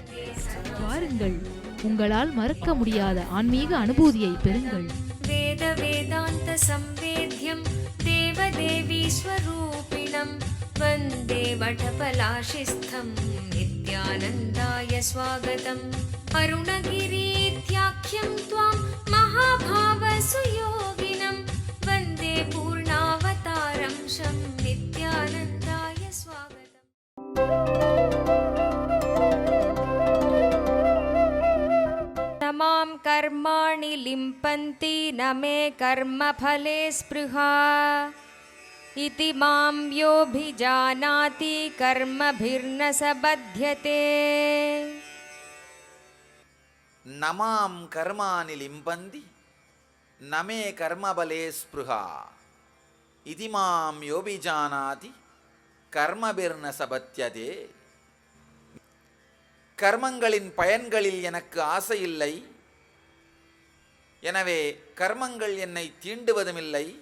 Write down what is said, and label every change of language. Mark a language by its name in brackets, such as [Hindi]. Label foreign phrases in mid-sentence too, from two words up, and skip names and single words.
[Tamil] வாருங்கள், உங்களால் மறக்க முடியாத ஆன்மீக அனுபூதியை பெறுங்கள். [Sanskrit] वेद वेदान्त संवेद्यं देवदेवी स्वरूपिणं वन्दे वटपलाशिस्थं नित्यानन्दाय स्वागतम्. அருணகிரீத்யாख्यं त्वां महाभाव सुयोगिनं वन्दे पूर्णावतारं शं नित्यानन्दाय स्वागतम्। न मां कर्माणि लिम्पन्ति न मे कर्मफले स्पृहा इति मां योऽभिजानाति कर्मभिर्न स बध्यते। नमां कर्माणि लिम्पन्ति नमे कर्मफले स्पृहा इतिमां योऽभिजानाति कर्मभिर्न सबध्यते. [Tamil] கர்மங்களின் பயன்களில் எனக்கு ஆசையில்லை, எனவே கர்மங்கள் என்னை தீண்டுவதுமில்லை.